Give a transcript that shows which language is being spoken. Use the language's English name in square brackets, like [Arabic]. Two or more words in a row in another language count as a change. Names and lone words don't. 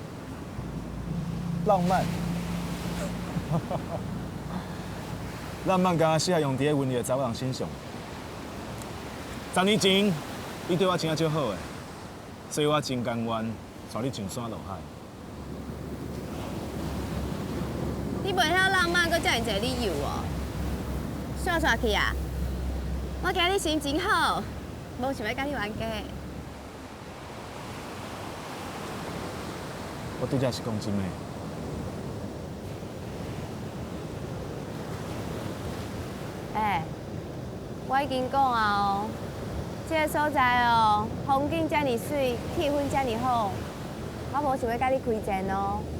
[Min Nan Chinese] 浪漫，浪漫敢若适合用伫咧温柔的查某人身上。10年前，你对我真正足好诶，所以我真甘愿带你上山落海。你袂晓浪漫，搁遮尔侪理由哦。煞煞去啊！我今日心情好，无想要甲你冤家。我拄则是讲真诶。我已经讲啊哦，这个所在哦，风景遮尔水，气氛遮尔好，我无想要甲你开战哦。